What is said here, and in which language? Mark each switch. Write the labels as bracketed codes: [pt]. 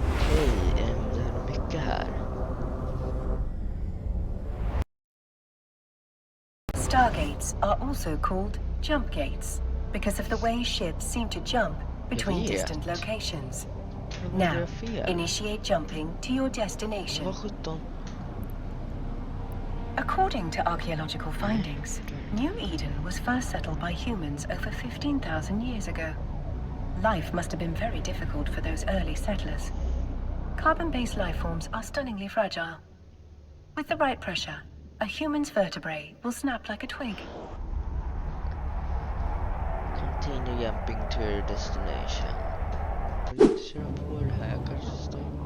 [sv] Okej, det är nog mycket här. [en] Stargates are also called jump gates because of the way ships seem to jump between distant locations. Now, initiate jumping to your destination. [sv] Vad 17? [en] According to archaeological findings, New Eden was first settled by humans over 15,000 years ago. Life must have been very difficult for those early settlers. Carbon-based life forms are stunningly fragile. With the right pressure, a human's vertebrae will snap like a twig. Continue jumping to your destination. [sv] Jag vill inte köra på det här, jag kanske står.